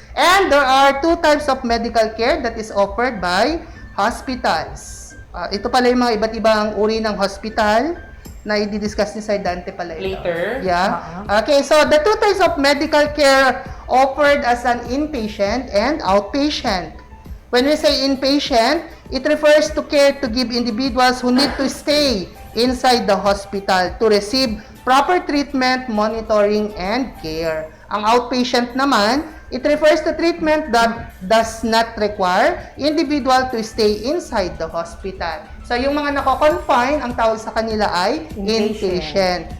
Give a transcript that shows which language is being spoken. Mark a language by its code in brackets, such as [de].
[en] And there are two types of medical care that is offered by hospitals. [tl] Ito pala yung mga iba't ibang uri ng hospital na i-discuss ni Sir Dante pala ito. [en] Later. Yeah. Okay, so the two types of medical care offered as an inpatient and outpatient. When we say inpatient, it refers to care to give individuals who need to stay inside the hospital to receive proper treatment, monitoring, and care. [tl] Ang outpatient naman, [en] it refers to treatment that does not require individual to stay inside the hospital. [tl] So, yung mga nako-confine, ang tawag sa kanila ay inpatient.